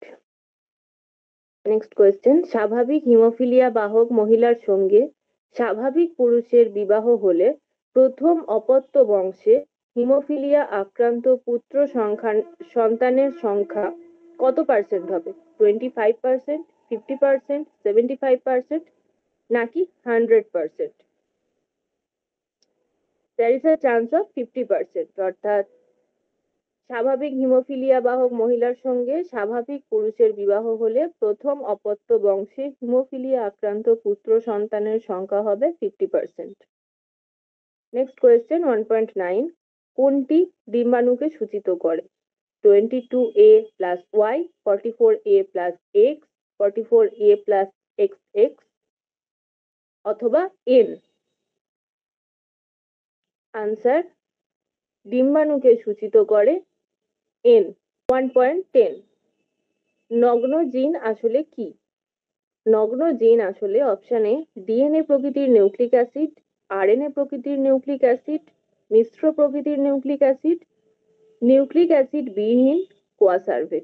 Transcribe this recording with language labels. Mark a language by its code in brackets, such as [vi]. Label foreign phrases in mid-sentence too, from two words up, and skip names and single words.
[en] next question, [bn] স্বাভাবিক হিমোফিলিয়া বাহক মহিলার সঙ্গে স্বাভাবিক পুরুষের বিবাহ হলে প্রথম অপত্য বংশে হিমোফিলিয়া আক্রান্ত পুত্র সন্তানের সংখ্যা কত পার্সেন্ট হবে? 25%, 50%, 75%, নাকি 100%? [en] There is a chance of 50%, [bn] অর্থাৎ স্বাভাবিক হিমোফিলিয়া বাহক মহিলার সঙ্গে স্বাভাবিক পুরুষের বিবাহ হলে প্রথম অপত্য বংশে হিমোফিলিয়া আক্রান্ত পুত্র সন্তানের সংখ্যা হবে 50%। [en] next question [bn] 1.9। কোনটি ডিম্বাণুকে সূচিত করে? 22A plus Y, 44A plus X, 44A plus XX, অথবা N? আনসার, ডিম্বাণুকে সূচিত করে N। 1.10। নগ্ন জিন আসলে কি? নগ্ন জিন আসলে অপশন এ ডিএনএ প্রকৃতির [en] nucleic acid, [bn] আরএনএ প্রকৃতির [en] nucleic acid, [bn] মিশ্র প্রকৃতির [en] nucleic acid, [bn] নিউক্লিক অ্যাসিড বিহীন কোয়াসার্ভেট।